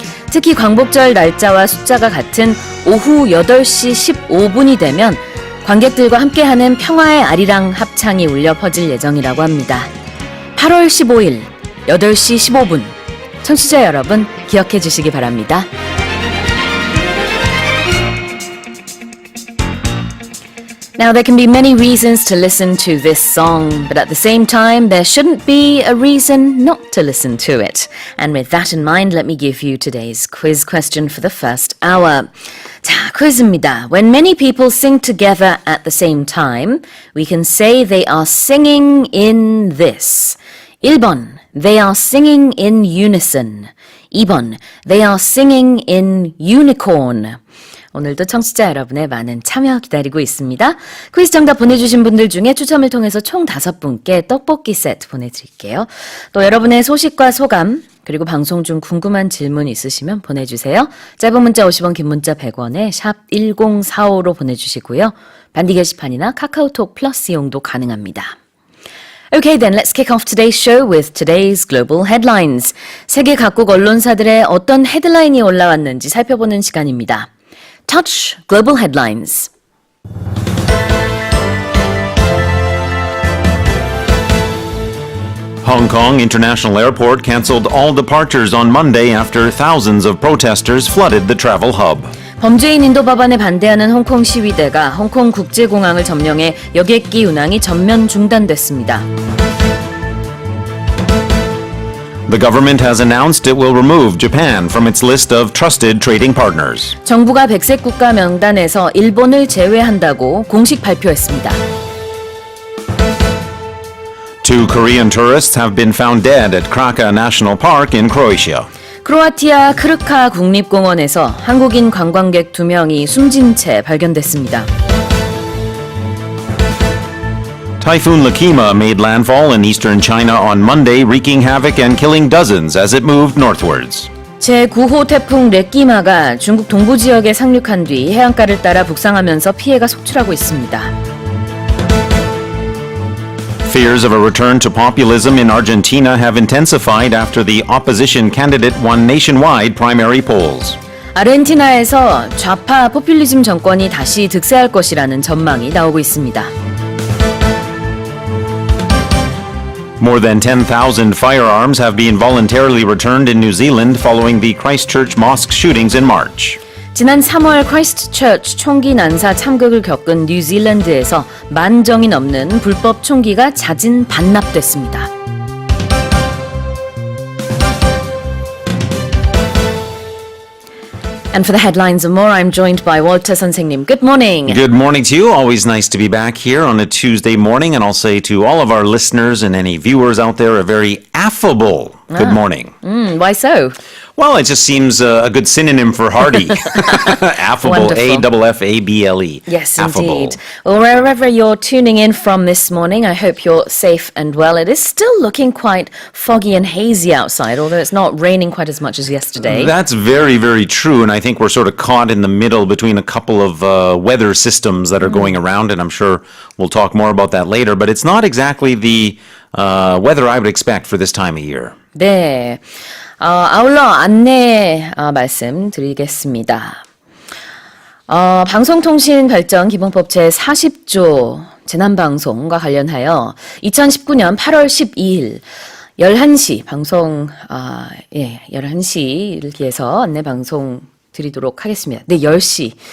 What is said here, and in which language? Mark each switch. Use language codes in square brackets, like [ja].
[ko] 특히 광복절 날짜와 숫자가 같은 오후 8시 15분이 되면 관객들과 함께하는 평화의 아리랑 합창이 울려 퍼질 예정이라고 합니다. 8월 15일 8시 15분 청취자 여러분 기억해 주시기 바랍니다. [en] Now, there can be many reasons to listen to this song, but at the same time, there shouldn't be a reason not to listen to it. And with that in mind, let me give you today's quiz question for the first hour. [ko] 자, 퀴즈입니다. [en] When many people sing together at the same time, we can say they are singing in this. 1번, they are singing in unison. 2번, they are singing in unicorn. [ko] 오늘도 청취자 여러분의 많은 참여 기다리고 있습니다. 퀴즈 정답 보내주신 분들 중에 추첨을 통해서 총 5분께 떡볶이 세트 보내드릴게요. 또 여러분의 소식과 소감 그리고 방송 중 궁금한 질문 있으시면 보내주세요. 짧은 문자 50원, 긴 문자 100원에 샵 1045로 보내주시고요. 반디 게시판이나 카카오톡 플러스 이용도 가능합니다. [en] Okay, then let's kick off today's show with today's global headlines. [ko] 세계 각국 언론사들의 어떤 헤드라인이 올라왔는지 살펴보는 시간입니다. [en] Touch Global Headlines. Hong Kong International Airport canceled all departures on Monday after thousands of protesters flooded the travel hub. [ko] 범죄인 인도 법안에 반대하는 홍콩 시위대가 홍콩 국제공항을 점령해 여객기 운항이 전면 중단됐습니다. [en] The government has announced it will remove Japan from its list of trusted trading partners. [ko] 정부가 백색 국가 명단에서 일본을 제외한다고 공식 발표했습니다. [en] 2 Korean tourists have been found dead at Kraka National Park in Croatia. [ko] 크로아티아 크르카 국립공원에서 한국인 관광객 2명이 숨진 채 발견됐습니다. [en] Typhoon Lakima made landfall in eastern China on Monday, wreaking havoc and killing dozens as it moved northwards. [ko] 제9호 태풍 레끼마가 중국 동부 지역에 상륙한 뒤 해안가를 따라 북상하면서 피해가 속출하고 있습니다. [en] Fears of a return to populism in Argentina have intensified after the opposition candidate won nationwide primary polls. [ko] 아르헨티나에서 좌파 포퓰리즘 정권이 다시 득세할 것이라는 전망이 나오고 있습니다. [en] More than 10,000 firearms have been voluntarily returned in New Zealand following the Christchurch mosque shootings in March. [ko] 지난 3월 크라이스트처치 총기 난사 참극을 겪은 뉴질랜드에서 10,000정이 넘는 불법 총기가 자진 반납됐습니다. [en] And for the headlines and more, I'm joined by Walter 선생님. Good morning. Good morning to you. Always nice to be back here on a Tuesday morning. And I'll say to all of our listeners and any viewers out there, a very affable good morning. Why so? Well, it just seems a good synonym for hearty. Affable, Wonderful. A-F-F-A-B-L-E. Yes, Affable. indeed. Well, wherever you're tuning in from this morning, I hope you're safe and well. It is still looking quite foggy and hazy outside, although it's not raining quite as much as yesterday. That's very, very true. And I think we're sort of caught in the middle between a couple of weather systems that are going around. And I'm sure we'll talk more about that later. But it's not exactly the weather I would expect for this time of year. [ko] 네. 아울러 안내 말씀드리겠습니다. 방송통신발전 기본법 제40조 재난방송과 관련하여 2019년 8월 12일 11시 방송, 11시를 기해서 안내 방송 드리도록 하겠습니다. 네, 10시.